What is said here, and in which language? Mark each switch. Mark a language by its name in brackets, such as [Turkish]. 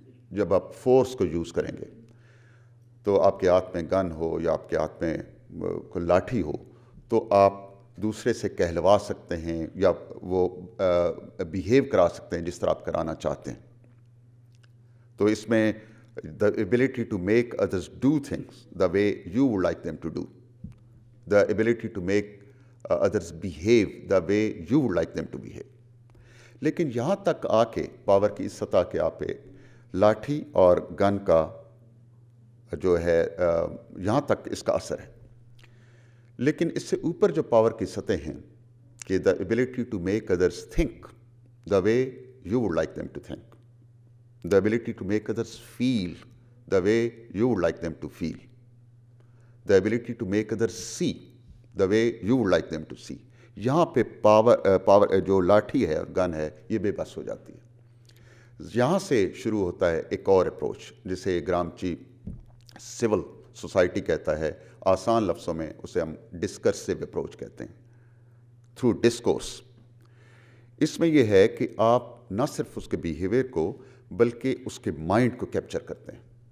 [Urdu] جب آپ فورس کو یوز کریں گے تو آپ کے ہاتھ میں گن ہو یا آپ کے ہاتھ میں کوئی لاٹھی ہو تو آپ دوسرے سے کہلوا سکتے ہیں یا وہ بیہیو کرا سکتے ہیں جس طرح آپ کرانا چاہتے ہیں. تو اس میں [English] the ability to make others do things the way you would like them to do, the ability to make others behave the way you would like them to behave. [Urdu] لیکن یہاں تک آ کے پاور کی اس سطح کے آپ پہ لاٹھی اور گن کا جو ہے یہاں تک اس کا اثر ہے. لیکن اس سے اوپر جو پاور کی سطح ہیں کہ [English] the ability to make others think the way you would like them to think, the ability to make others feel the way you would like them to feel, the ability to make others see the way you would like them to see. [Urdu] یہاں پہ power جو لاٹھی ہے اور گن ہے یہ بے بس ہو جاتی ہے. یہاں سے شروع ہوتا ہے ایک اور اپروچ جسے گرامچی سول سوسائٹی کہتا ہے. آسان لفظوں میں اسے ہم ڈسکرسیو اپروچ کہتے ہیں. تھرو ڈسکورس اس میں یہ ہے کہ آپ نہ صرف اس کے بیہیویئر کو بلکہ اس کے مائنڈ کو کیپچر کرتے ہیں.